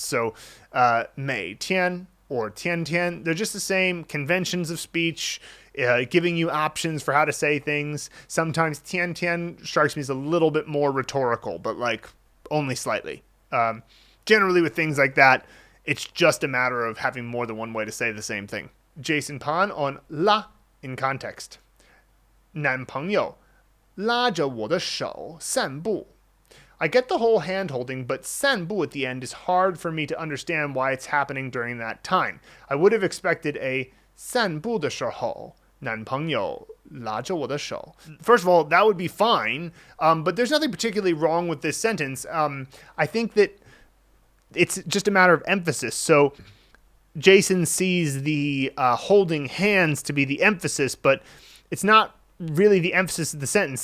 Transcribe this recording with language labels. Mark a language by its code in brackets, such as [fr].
[en] So 每天 or 天天, they're just the same conventions of speech, giving you options for how to say things. Sometimes 天天 strikes me as a little bit more rhetorical, but like only slightly. Generally with things like that, it's just a matter of having more than one way to say the same thing. Jason Pan on 拉 in context. [zh] 男朋友拉着我的手散步. [en] I get the whole hand holding, but 散步 at the end is hard for me to understand why it's happening during that time. I would have expected a [zh] 散步的时候男朋友拉着我的手. [en] First of all, that would be fine, but there's nothing particularly wrong with this sentence. I think that it's just a matter of emphasis. So Jason sees the holding hands to be the emphasis, but it's not really the emphasis of the sentence.